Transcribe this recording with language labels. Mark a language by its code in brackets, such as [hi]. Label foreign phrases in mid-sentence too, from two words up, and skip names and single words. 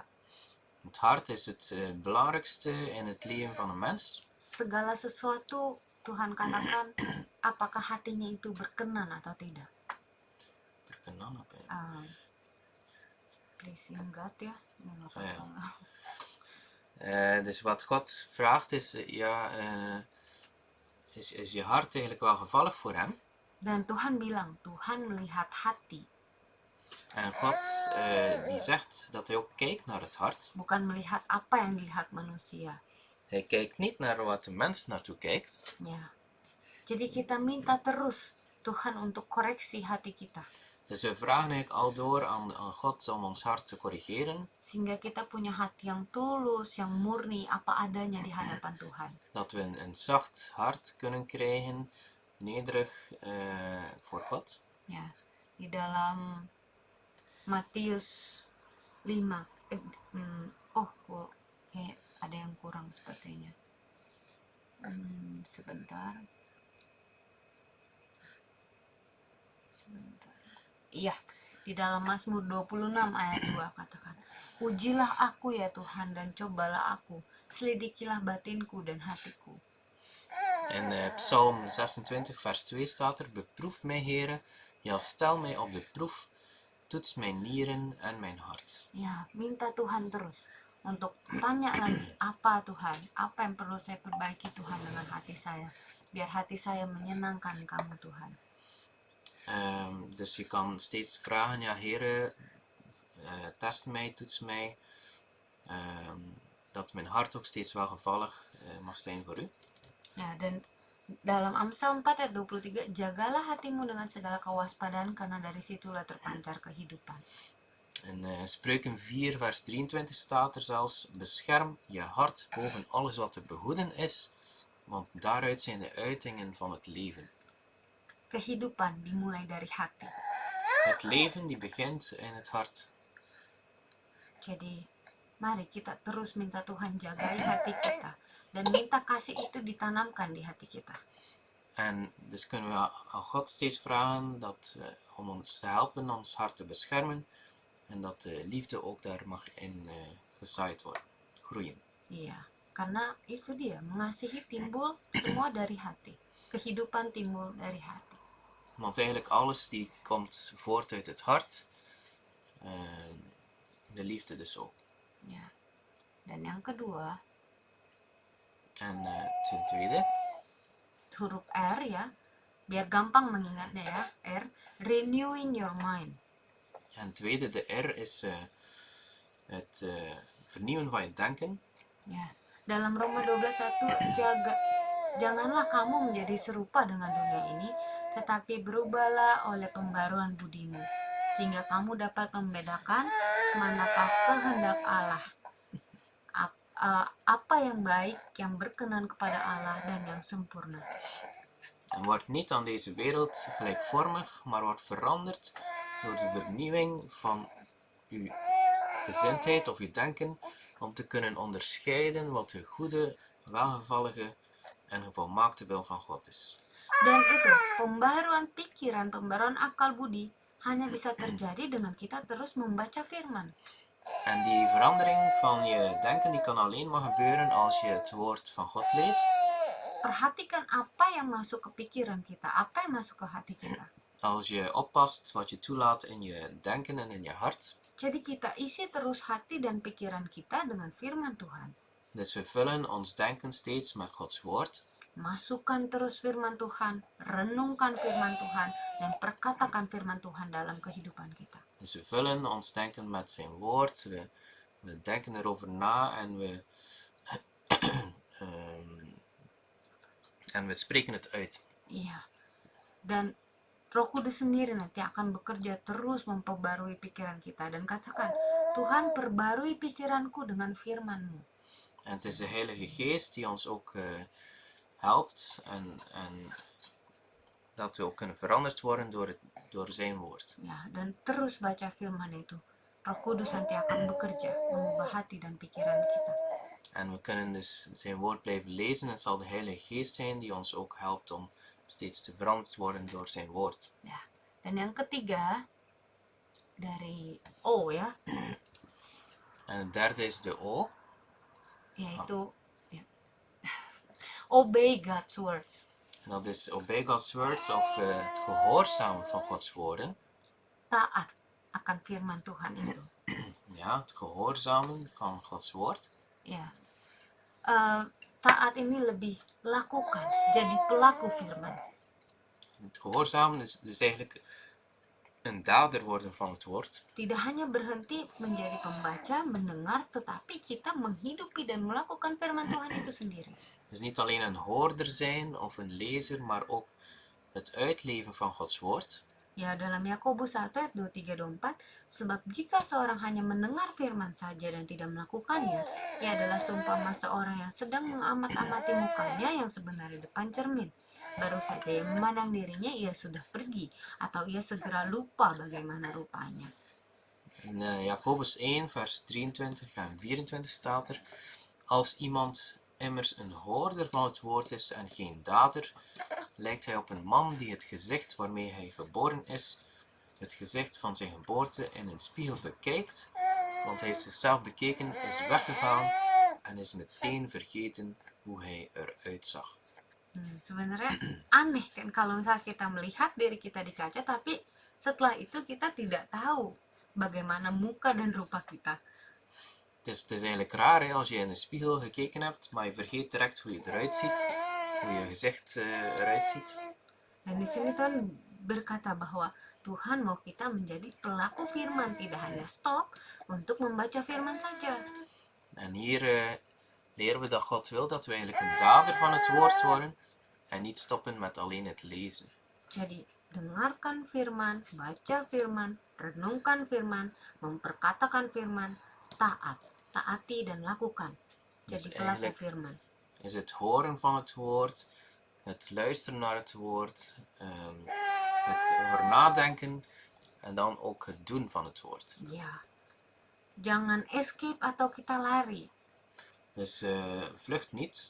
[nl] Het hart is het belangrijkste in het leven van een mens. [id] Segala sesuatu Tuhan katakan, apakah hatinya itu berkenan atau tidak. Berkenan apa ya? [en] Pleasing God ya. [nl] Dus wat God vraagt is, is je hart eigenlijk wel gevallig voor hem? [id] Dan Tuhan bilang, Tuhan melihat hati. [nl] En God die zegt dat hij ook kijkt naar het hart. [id] Bukan melihat apa yang dilihat manusia. [nl] Hij kijkt niet naar wat de mens naartoe kijkt. [id] Ya. Jadi kita minta terus Tuhan untuk koreksi hati kita. [nl] Dus we vragen eigenlijk al door aan God om ons hart te corrigeren. [id] Sehingga kita punya hati yang tulus, yang murni, apa adanya di hadapan Tuhan. [nl] Dat we een zacht hart kunnen krijgen, nederig voor God. [id] Ya, di dalam Matius 5. Kayak ada yang kurang sepertinya. Sebentar. Iya, di dalam Mazmur 26 ayat 2 katakan, ujilah aku ya Tuhan dan cobalah aku, selidikilah batinku dan hatiku. [nl] In Psalm 26 vers 2 staat er, beproef mij Heere, ja stel mij op de proef, toets mijn nieren en mijn hart. [id] Ya, minta Tuhan terus untuk tanya lagi, apa Tuhan, apa yang perlu saya perbaiki Tuhan dengan hati saya, biar hati saya menyenangkan kamu Tuhan. [nl] Dus je kan steeds vragen, ja Heere, test mij, toets mij, dat mijn hart ook steeds welgevallig mag zijn voor u. [id] Ya, dan dalam Amsal 4 ayat 23, jagalah hatimu dengan segala kewaspadaan karena dari situlah terpancar kehidupan. [nl] In Spreuken 4 vers 23 staat er zelfs, bescherm je hart boven alles wat te behoeden is, want daaruit zijn de uitingen van het leven. [id] Kehidupan dimulai dari hati. [nl] Het leven die begint in het hart. [id] Jadi, mari kita terus minta Tuhan jagai hati kita dan minta kasih itu ditanamkan di hati kita. [nl] En dus kunnen we aan God steeds vragen om ons te helpen, ons hart te beschermen. En dat de liefde ook daar mag in gezaaid worden, groeien. [id] Iya, karena itu dia, mengasihi timbul semua dari hati. Kehidupan timbul dari hati. [nl] Want eigenlijk alles die komt voort uit het hart. De liefde dus ook. [id] Ya. Dan yang kedua, [nl] En ten tweede, [id] huruf R ya, biar gampang mengingatnya ya, [en] R, renewing your mind. [nl] en tweede, de R is het vernieuwen van je denken. [id] Ya, dalam Roma 12:1, janganlah kamu menjadi serupa dengan dunia ini, tetapi berubahlah oleh pembaruan budimu, sehingga kamu dapat membedakan manakah kehendak Allah, apa yang baik, yang berkenan kepada Allah dan yang sempurna. [nl] En wordt niet aan deze wereld gelijkvormig, maar wordt veranderd door de vernieuwing van uw gezindheid of uw denken, om te kunnen onderscheiden wat de goede, welgevallige en volmaakte wil van God is. [id] Dan itu, pembaruan pikiran, pembaruan akal budi hanya bisa terjadi dengan kita terus membaca firman. [nl] En die verandering van je denken die kan alleen maar gebeuren als je het woord van God leest. [id] Perhatikan apa yang masuk ke pikiran kita, apa yang masuk ke hati kita. [nl] Als je oppast wat je toelaat in je denken en in je hart. [id] Jadi kita isi terus hati dan pikiran kita dengan firman Tuhan. [nl] Dus we vullen ons denken steeds met Gods woord. [id] Masukkan terus firman Tuhan, renungkan firman Tuhan, dan perkatakan firman Tuhan dalam kehidupan kita. [nl] Dus we vullen ons denken met zijn woord. We denken erover na en we spreken het uit. [id] Iya. Dan Roh Kudus sendiri nanti akan bekerja terus memperbarui pikiran kita. Dan katakan, Tuhan perbarui pikiranku dengan firman-Mu. [nl] En het is de Heilige Geest die ons ook helpt en dat we ook kunnen veranderd worden door zijn woord. [id] Ya, dan terus baca firman itu. Roh Kudus nanti akan bekerja mengubah hati dan pikiran kita. [nl] En we kunnen dus zijn woord blijven lezen en het zal de Heilige Geest zijn die ons ook helpt om steeds te veranderd worden door zijn woord. [id] Ya. Dan yang ketiga dari O ya, [nl] En het derde is de O. [id] yaitu ya, [en] obey God's words. [nl] En dat is [en] obey God's words [nl] of het gehoorzamen van Gods woorden. [id] Taat akan firman Tuhan itu. [nl] Ja, het gehoorzamen van Gods woord. [id] Ya. Taat ini lebih lakukan, jadi pelaku firman. [nl] Het gehoorzamen is dus eigenlijk een dader worden van het woord. [id] Tidak hanya berhenti menjadi pembaca, mendengar, tetapi kita menghidupi dan melakukan firman Tuhan itu sendiri. [nl] Dus niet alleen een hoorder zijn of een lezer, maar ook het uitleven van Gods woord. [id] Ya, dalam Yakobus 1 ayat 23-24, sebab jika seorang hanya mendengar firman saja dan tidak melakukannya, ia adalah seumpama seorang yang sedang mengamat-amati mukanya yang sebenarnya depan cermin. Baru saja yang memandang dirinya, ia sudah pergi, atau ia segera lupa bagaimana rupanya. [nl] In Jacobus 1 vers 23 en 24 staat er, als iemand immers een hoorder van het woord is en geen dader, lijkt hij op een man die het gezicht waarmee hij geboren is, het gezicht van zijn geboorte in een spiegel bekijkt, want hij heeft zichzelf bekeken, is weggegaan en is meteen vergeten hoe hij eruit zag. [id] Sebenarnya aneh kan kalau misalnya kita melihat diri kita di kaca, tapi setelah itu kita tidak tahu bagaimana muka dan rupa kita. [nl] Het is eigenlijk raar hè, als je in de spiegel gekeken hebt, maar je vergeet direct hoe je eruit ziet, hoe je gezicht eruit ziet. [id] Dan di sini Tuhan berkata bahwa Tuhan mau kita menjadi pelaku firman, tidak hanya stop untuk membaca firman saja. [nl] En hier leren we dat God wil dat we eigenlijk een dader van het woord worden en niet stoppen met alleen het lezen. [id] Jadi, dengarkan firman, baca firman, renungkan firman, memperkatakan firman, taati dan lakukan. [nl] Dus [id] Jadi pelaku [nl] eigenlijk [id] firman. [nl] is het horen van het woord, het luisteren naar het woord, het over nadenken en dan ook het doen van het woord. [id] Ya, jangan escape atau kita lari. [nl] Dus vlucht niet.